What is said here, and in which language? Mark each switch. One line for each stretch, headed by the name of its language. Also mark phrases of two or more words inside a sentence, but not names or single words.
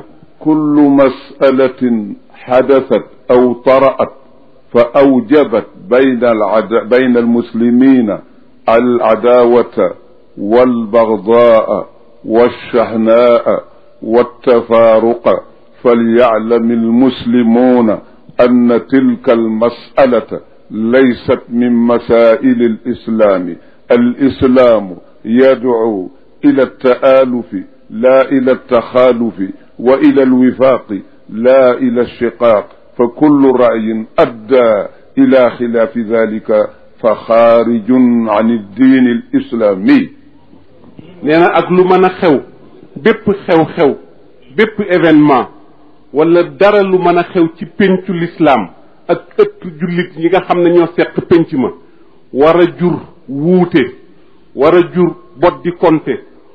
Arabic: كل مسألة حدثت أو طرأت فأوجبت بين المسلمين العداوة والبغضاء والشحناء والتفرق فليعلم المسلمون أن تلك المسألة ليست من مسائل الإسلام الإسلام يدعو إلى التآلف لا إلى التخالف وإلى الوفاق لا إلى الشقاق فكل رأي أدى إلى خلاف ذلك فخارج عن الدين الإسلامي
Wolof: nee na ak lu mën a xew bépp xew-xew bépp événement wala dara lu mën a xew ci péncu lislaam ak ëttu jullit yi nga xam ne ñoo seq pénc ma war a jur wuute war a jur bot di konte war